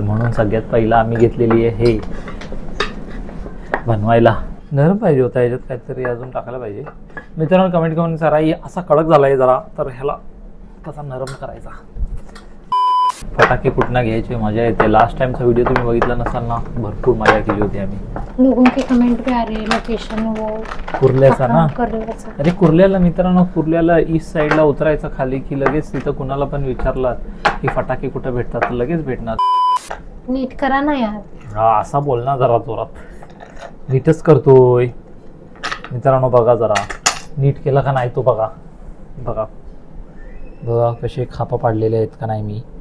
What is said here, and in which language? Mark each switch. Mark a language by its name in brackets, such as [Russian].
[Marathi] म्हणून सगळ्यात पहिला आम्ही घेतलेली आहे हे बनवायला. नरम पाहिजे होता, याच्यात काहीतरी अजून टाकायला पाहिजे. मित्रांनो कमेंट करून जरा असा कडक झालाय जरा, तर ह्याला कसा नरम करायचा. फटाके कुठनं घ्यायचे मजा येते. लास्ट टाइमचा व्हिडिओ तुम्ही बघितला नसाल ना, भरपूर मजा केली होती आम्ही. [Hindi] लोगों के कमेंट पे आ रहे लोकेशन वो [Marathi] कुर्ल्याचा ना. अरे कुर्ल्याला मित्रांनो, कुर्ल्याला ईस्ट साईडला उतरायचं खाली की लगेच तिथं कुणाला पण विचारलं की फटाके कुठे भेटतात तर लगेच भेटणार. नीट करा ना यार. हा असा बोल ना जरा जोरात. नीटच करतोय मित्रांनो. बघा जरा नीट केला का नाही तो बघा. बघा बघा कसे खापा पाडलेले आहेत का नाही मी.